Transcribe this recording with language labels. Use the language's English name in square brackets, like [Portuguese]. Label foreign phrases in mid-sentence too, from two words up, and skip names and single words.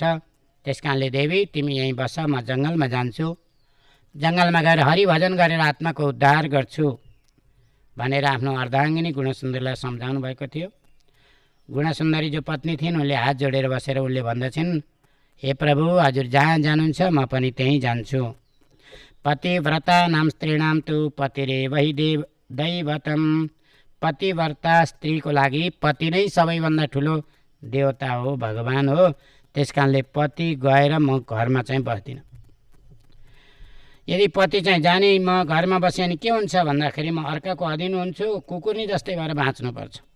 [Nepali] त्यस कारणले देवी तिमी यहीँ बस, म जङ्गलमा जान्छु, जङ्गलमा गएर हरिभजन गरेर आत्माको उद्धार गर्छु भनेर आफ्नो अर्धाङ्गिनी गुणसुन्दरीलाई सम्झाउनु भएको थियो। गुणसुन्दरी जो पत्नी थिइन् उनले हात जोडेर बसेर उनले भन्दछन्, हे प्रभु, हजुर जहाँ जानुहुन्छ म पनि त्यहीँ जान्छु। [Sanskrit] पतिव्रता नाम स्त्रीणाम तु पतिरेव हि दैवतम, [Nepali] पतिव्रता स्त्रीको लागि पति नै सबैभन्दा ठुलो देवता हो, भगवान् हो। त्यस कारणले पति गएर म घरमा चाहिँ बस्दिनँ। यदि पति चाहिँ जाने म घरमा बसेँ भने के हुन्छ भन्दाखेरि म अर्काको अधीन हुन्छु, कुकुरनी जस्तै भएर बाँच्नुपर्छ।